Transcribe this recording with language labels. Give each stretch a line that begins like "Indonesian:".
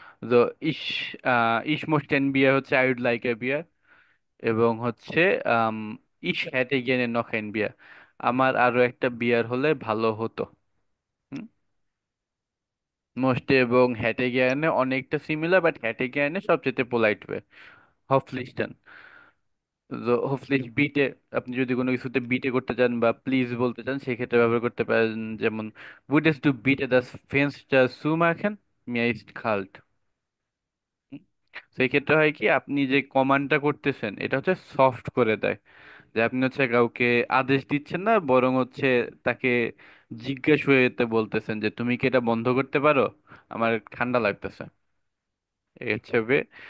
Bangla: তো ইস ইস most and বিয়া হচ্ছে আই উড লাইক এ বিয়া, এবং হচ্ছে আম, ইস হ্যাটে গেনে নখ অ্যান্ড বিয়া, আমার আরো একটা বিয়ার হলে ভালো হতো। মোস্টে এবং হ্যাটে গিয়ানে অনেকটা সিমিলার, বাট হ্যাটে গিয়ানে সবচেয়ে পোলাইট ওয়ে। হফলিস্টান, তো হফলিশ বিটে, আপনি যদি কোনো কিছুতে বিটে করতে চান বা প্লিজ বলতে চান সেক্ষেত্রে ব্যবহার করতে পারেন।
German: যেমন würdest du bitte das Fenster zumachen, mir ist kalt।
Bangla: সেই ক্ষেত্রে হয় কি, আপনি যে কমান্ডটা করতেছেন এটা হচ্ছে সফট করে দেয়, যে আপনি হচ্ছে কাউকে আদেশ দিচ্ছেন না, বরং হচ্ছে তাকে জিজ্ঞেস হয়ে বলতেছেন যে তুমি কি এটা বন্ধ করতে পারো, আমার ঠান্ডা লাগতেছে। এই হচ্ছে way।